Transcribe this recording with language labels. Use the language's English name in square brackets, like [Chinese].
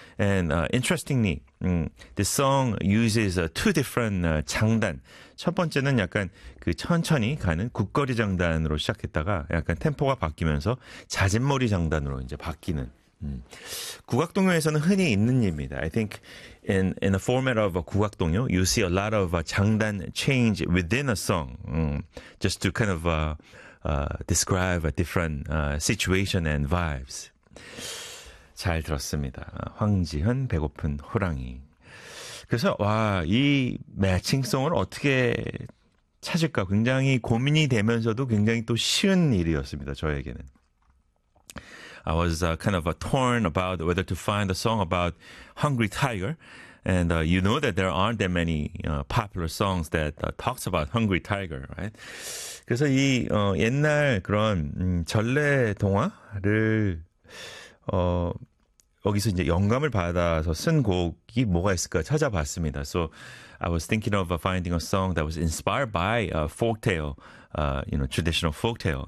[English] And interestingly, the song uses two different 장단. [Korean] 첫 번째는 약간 그 천천히 가는 국거리 장단으로 시작했다가 약간 템포가 바뀌면서 자진몰이 장단으로 이제 바뀌는. 국악동요에서는 흔히 있는 일입니다. [English] I think in the format of a 국악동요, you see a lot of 장단 change within a song, just to kind of describe a different situation and vibes. [Korean] 잘 들었습니다. 황지현 배고픈 호랑이. 그래서 와, 이 매칭송을 어떻게 찾을까 굉장히 고민이 되면서도 굉장히 또 쉬운 일이었습니다. 저에게는. [English] I was kind of torn about whether to find a song about Hungry Tiger. And you know that there aren't that many popular songs that talks about Hungry Tiger, right? [Korean] 그래서 이 옛날 그런 전래 동화를 여기서 이제 영감을 받아서 쓴 곡이 뭐가 있을까 찾아봤습니다. [English] So I was thinking of finding a song that was inspired by a folktale, traditional folktale.